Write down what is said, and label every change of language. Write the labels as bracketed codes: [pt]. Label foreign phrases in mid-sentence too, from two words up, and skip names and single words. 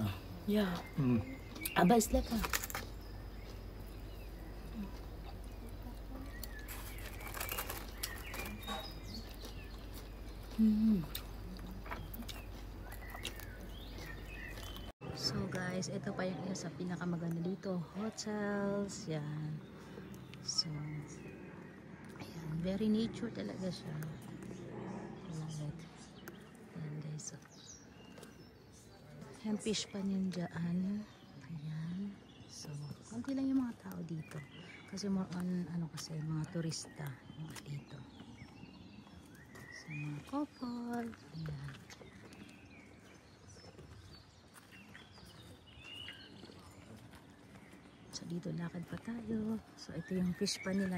[de] Ja. Aber ist lecker. [en] So guys, [tl] ito pa yung isa sa pinakamaganda dito, hotels, yan. So ayan, [en] very nature [tl] talaga siya. [en] Alright. [tl] Ayan guys, so ayan, fish pa yun dyan. Ayan, so konti lang yung mga tao dito kasi [en] more on [tl] kasi mga turista yung mga dito. So mga couple, ayan. So dito lakad pa tayo. So ito yung fish pa nila.